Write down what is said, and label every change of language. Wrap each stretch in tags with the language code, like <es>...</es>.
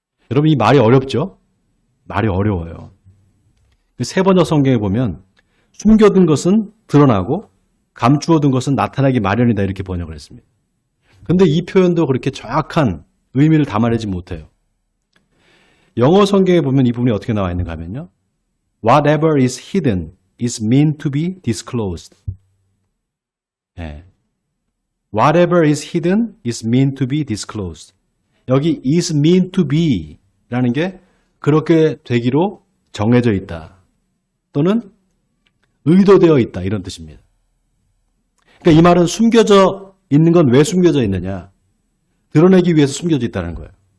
<ko>여러분 이 말이 어렵죠? 말이 어려워요. 세 번역 성경에 보면 숨겨둔 것은 드러나고 감추어둔 것은 나타나기 마련이다 이렇게 번역을 했습니다. 그런데 이 표현도 그렇게 정확한 의미를 담아내지 못해요. 영어 성경에 보면 이 부분이 어떻게 나와 있는가 하면요.</ko> <en>Whatever is hidden is meant to be disclosed.</en> <ko>네.</ko> <en>Whatever is hidden is meant to be disclosed.</en> <ko>여기</ko> <en>is meant to be</en> <ko>라는 게 그렇게 되기로 정해져 있다. 또는 의도되어 있다. 이런 뜻입니다. 그러니까 이 말은 숨겨져 있는 건 왜 숨겨져 있느냐? 드러내기 위해서 숨겨져 있다는 거예요.</ko>